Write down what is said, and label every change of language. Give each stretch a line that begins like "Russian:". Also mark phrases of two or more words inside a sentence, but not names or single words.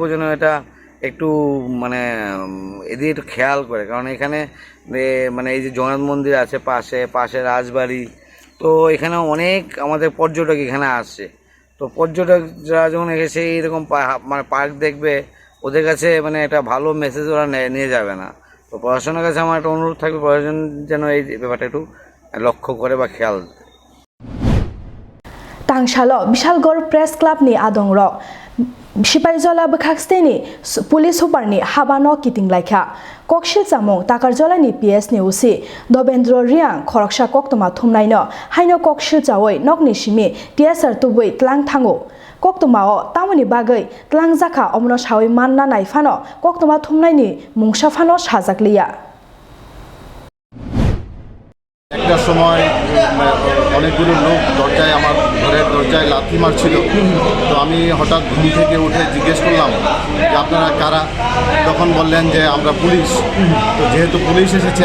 Bangla: যেন এটা একটু মানে এদিকে একটু খেয়াল করে কারণ এখানে মানে এই যে জগন্নাথ মন্দির আছে পাশে রাজবাড়ি তো এখানে অনেক আমাদের পর্যটক এখানে আসছে তো পর্যটকরা যখন এসে এইরকম মানে পার্ক দেখবে ওদের কাছে মানে একটা ভালো মেসেজ ওরা নিয়ে যাবে না তো প্রশাসনের কাছে আমার একটা অনুরোধ থাকবে প্রশাসন যেন এই ব্যাপারটা একটু লক্ষ্য করে বা খেয়াল
Kok Borok: Tangsalo Bishalgor Press Club ni adongrok Sipaijala Bukhaksteni
English: Police Super
Kok Borok: ni Habano Kiting Laikha Kokshil Samong Takarjola ni PS ni Usi Dobendro Riang Khoroksha Koktwma Thumnaino Haino Kokshil Chawoi Nokni Shimi TSR Tubui Tlang Thango Koktwma o Tamoni Bagai Tlang Jaka Omno Shawi Manna Naifano Koktwma Thumnaini Mungsha Fano Shajakliya
Bangla: একটা সময় অনেকগুলো লোক দরজায় আমার ঘরের দরজায় লাথি মারছিল তো আমি হঠাৎ ঘুম থেকে উঠে জিজ্ঞেস করলাম যে আপনারা কারা তখন বললেন যে আমরা পুলিশ তো যেহেতু পুলিশ এসেছে